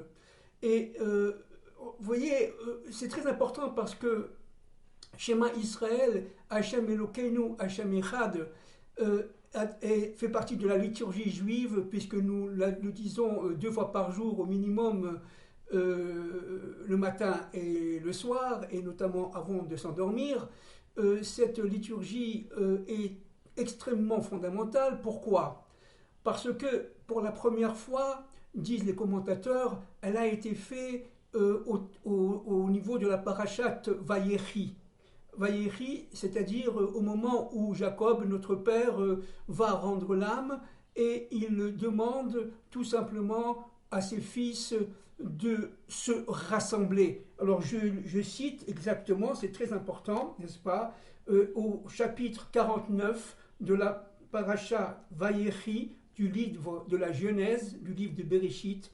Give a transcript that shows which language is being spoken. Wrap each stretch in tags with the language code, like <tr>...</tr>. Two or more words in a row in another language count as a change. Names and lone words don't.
<fr>Et vous voyez, c'est très important parce que</fr> <he>שמע ישראל, השם אלוקינו, השם אחד,</he> <fr>fait partie de la liturgie juive, puisque nous le disons 2 fois par jour au minimum, le matin et le soir, et notamment avant de s'endormir. Cette liturgie est extrêmement fondamentale. Pourquoi? Parce que pour la première fois, disent les commentateurs, elle a été faite au niveau de la parachate Vayechi. Vayechi, c'est-à-dire au moment où Jacob, notre père, va rendre l'âme et il demande tout simplement à ses fils de se rassembler. Alors je cite exactement, c'est très important, n'est-ce pas, au chapitre 49 de la paracha Vayechi, du livre de la Genèse, du livre de Bereshit.</fr>